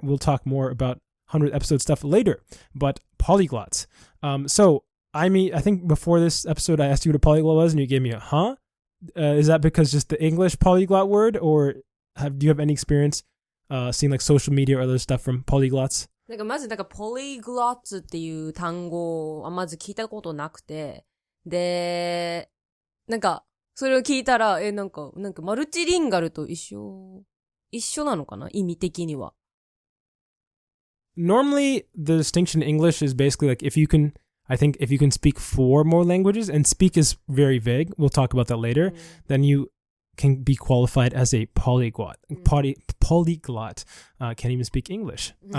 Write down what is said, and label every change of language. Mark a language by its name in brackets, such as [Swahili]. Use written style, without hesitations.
[English] We'll talk more about 100 episode stuff later. But polyglots. I think before this episode, I asked you what a polyglot was, and you gave me a huh? Is that because just the English polyglot word, or do you have any experience seeing like social media or other stuff from polyglots? [Japanese] まずpolyglots っていう単語はまず聞いたことなくて、で、それを聞いたら、マルチリンガルと一緒なのかな、意味的には。 [English] Normally, the distinction in English is basically like if you can speak 4 more languages, and speak is very vague, we'll talk about that later, then you can be qualified as a polyglot. Polyglot can't even speak English.